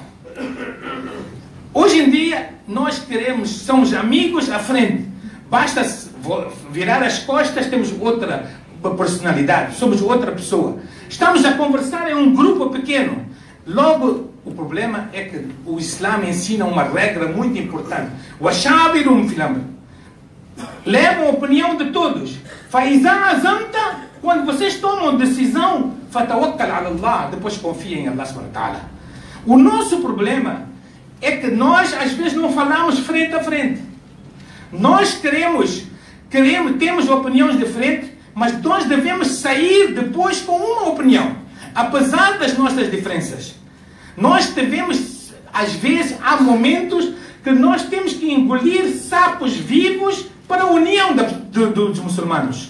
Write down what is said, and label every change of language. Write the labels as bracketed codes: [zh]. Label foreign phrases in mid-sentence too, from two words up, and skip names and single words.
[pt] Hoje em dia, nós somos amigos à frente. Basta virar as costas, temos personalidade, somos outra pessoa. Estamos a conversar em um grupo pequeno. Logo, o problema é que o Islã ensina uma regra muito importante. [ar] وَشَابِرُمْ فِي الْأَمْرِ. [pt] Levam a opinião de todos. [ar] فَإِذَا عَزَمْتَ. [pt] Quando vocês tomam decisão, [ar] فَتَوَكَّلْ عَلَى اللَّهِ. [pt] Depois confiem em Allah [ar] سبحانه وتعالى. [pt] O nosso problema é que nós às vezes não falamos frente a frente. Nós temos opiniões diferentes, mas nós devemos sair depois com uma opinião, apesar das nossas diferenças. Nós devemos, às vezes, há momentos que nós temos que engolir sapos vivos para a união dos muçulmanos.